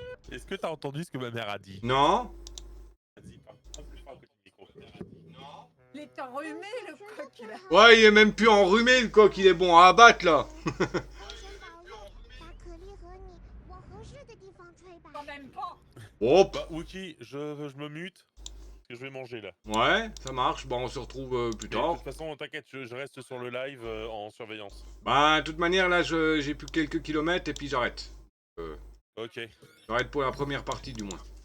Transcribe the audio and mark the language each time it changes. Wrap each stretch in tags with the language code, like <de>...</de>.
<fr>Est-ce que t'as entendu ce que ma mère a dit? Non. Vas-y, parle plus fort à côté du micro. Il est enrhumé le coq là. Ouais, il est même plus enrhumé, le coq. Il est bon à abattre, là.</fr> <zh>风神保佑，把可丽和你往合适的地方吹吧。</zh> <fr>Quand même pas. Hop. Bah, Wookie, je me mute. Parce que je vais manger là. Ouais, ça marche. Bon, on se retrouve plus Mais tard. de toute façon, t'inquiète, je reste sur le live en surveillance. Bah, de toute manière, là, j'ai plus que quelques kilomètres et puis j'arrête. Ok. J'arrête pour la première partie, du moins.</fr>